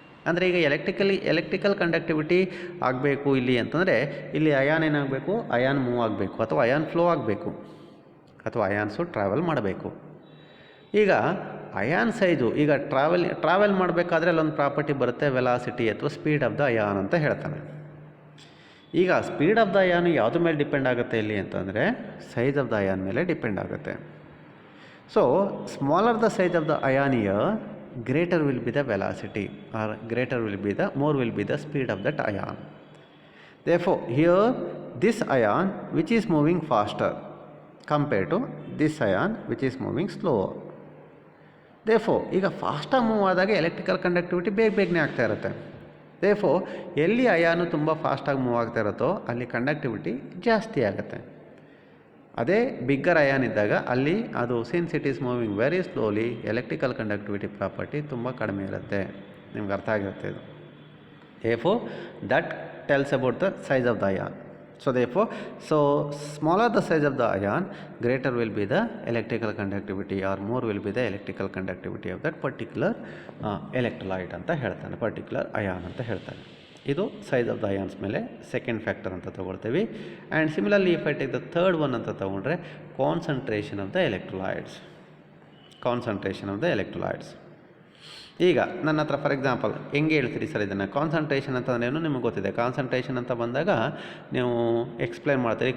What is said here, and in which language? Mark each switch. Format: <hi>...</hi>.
<kn>ಅಂದರೆ ಈಗ electrical conductivity ಆಗಬೇಕು ಇಲ್ಲಿ ಅಂತಂದರೆ ಇಲ್ಲಿ ಅಯಾನ್ ಏನಾಗಬೇಕು, ಅಯಾನ್ ಮೂವ್ ಆಗಬೇಕು ಅಥವಾ ಅಯಾನ್ ಫ್ಲೋ ಆಗಬೇಕು ಅಥವಾ ಅಯಾನ್ಸು ಟ್ರಾವೆಲ್ ಮಾಡಬೇಕು. ಈಗ ಅಯಾನ್ ಸೈಜು ಈಗ ಟ್ರಾವೆಲ್ ಮಾಡಬೇಕಾದ್ರೆ ಅಲ್ಲೊಂದು ಪ್ರಾಪರ್ಟಿ ಬರುತ್ತೆ, ವೆಲಾಸಿಟಿ ಅಥವಾ ಸ್ಪೀಡ್ ಆಫ್ ದ ಅಯಾನ್ ಅಂತ ಹೇಳ್ತಾನೆ. ಈಗ ಸ್ಪೀಡ್ ಆಫ್ ದ ಅಯಾನ್ ಯಾವುದ್ರ ಮೇಲೆ ಡಿಪೆಂಡ್ ಆಗುತ್ತೆ ಇಲ್ಲಿ ಅಂತಂದರೆ ಸೈಜ್ ಆಫ್ ದ ಅಯಾನ್ ಮೇಲೆ ಡಿಪೆಂಡ್ ಆಗುತ್ತೆ. So smaller the size of the ion year,</kn> <en>greater will be the velocity or more will be the speed of that ion. Therefore here this ion which is moving faster compared to this ion which is moving slower.</en> <kn>Therefore ಈಗ ಫಾಸ್ಟಾಗಿ move ಆದಾಗ electrical conductivity ಬೇಗನೆ ಆಗ್ತಾ ಇರುತ್ತೆ. therefore ಎಲ್ಲಿ ಅಯಾನು ತುಂಬ ಫಾಸ್ಟಾಗಿ move ಆಗ್ತಾ ಇರುತ್ತೋ ಅಲ್ಲಿ ಕಂಡಕ್ಟಿವಿಟಿ ಜಾಸ್ತಿ ಆಗುತ್ತೆ. ಅದೇ ಬಿಗ್ಗರ್ ಅಯಾನ್ ಇದ್ದಾಗ ಅಲ್ಲಿ ಅದು since it is moving very slowly electrical conductivity property ತುಂಬ ಕಡಿಮೆ ಇರುತ್ತೆ. ನಿಮ್ಗೆ ಅರ್ಥ ಆಗಿರುತ್ತೆ ಇದು.</kn> <en>therefore that tells about the size of the ion. So therefore, so smaller the size of the ion, greater will be the electrical conductivity, or more will be the electrical conductivity of that particular electrolyte</en> <kn>ಅಂತ ಹೇಳ್ತಾನೆ, particular ion ಅಂತ ಹೇಳ್ತಾನೆ.</kn> <en>ಇದು size of the ions ಮೇಲೆ second factor</en> <kn>ಅಂತ ತೊಗೊಳ್ತೀವಿ.</kn> <en>And similarly if I take the third one ಅಂತ ತೊಗೊಂಡ್ರೆ concentration of the electrolytes.</en> <kn>Concentration of the electrolytes. ಈಗ ನನ್ನ ಹತ್ರ ಫಾರ್ ಎಕ್ಸಾಂಪಲ್ ಹೆಂಗೆ ಹೇಳ್ತೀರಿ ಸರ್ ಇದನ್ನು? ಕಾನ್ಸಂಟ್ರೇಷನ್ ಅಂತಂದ್ರೇನು ನಿಮಗೆ ಗೊತ್ತಿದೆ. ಕಾನ್ಸಂಟ್ರೇಷನ್ ಅಂತ ಬಂದಾಗ ನೀವು ಎಕ್ಸ್ಪ್ಲೇನ್ ಮಾಡ್ತೀರಿ.</kn>